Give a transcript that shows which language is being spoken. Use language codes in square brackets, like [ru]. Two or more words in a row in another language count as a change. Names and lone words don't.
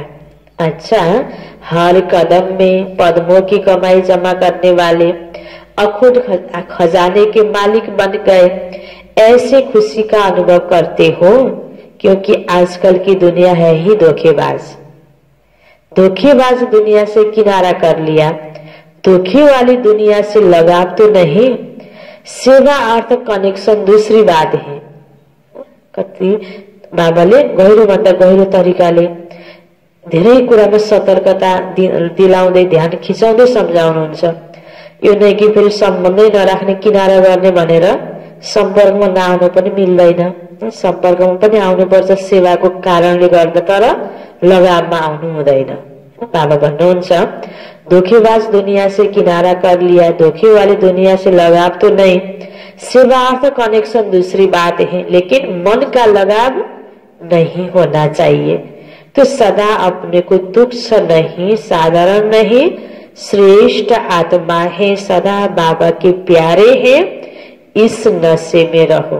[hi] अच्छा, हर कदम में पद्मों की कमाई जमा करने वाले अखुद खजाने के मालिक बन गए, ऐसे खुशी का अनुभव करते हो। क्योंकि आजकल की दुनिया है ही धोखेबाज। धोखेबाज दुनिया से किनारा कर लिया। धोखे वाली दुनिया से लगाव तो नहीं। सेवा अर्थ कनेक्शन दूसरी बात है। [ne] कति बाबाले गहिरो भन्दा गहिरो तरिकाले धेरै कुरामा सतर्कता दिलाउँदै ध्यान खिचाउँदै सम्झाउनुहुन्छ। यो नै कि फेरि सम्बन्धै नराख्ने, किनारा गर्ने भनेर सम्पर्कमा नआउनु पनि मिल्दैन। सम्पर्कमा पनि आउनुपर्छ सेवाको कारणले गर्दा, तर लगावमा आउनु हुँदैन। [hi] बाबा भन्नुहुन्छ धोखेबाज दुनिया से किनारा कर लिया, धोखे वाली दुनिया से लगाव तो नहीं। सेवा अर्थ कनेक्शन दूसरी बात है, लेकिन मन का लगाव नहीं होना चाहिए। तो सदा अपने को तुच्छ नहीं, साधारण नहीं, श्रेष्ठ आत्मा है, सदा बाबा के प्यारे हैं, इस नशे में रहो।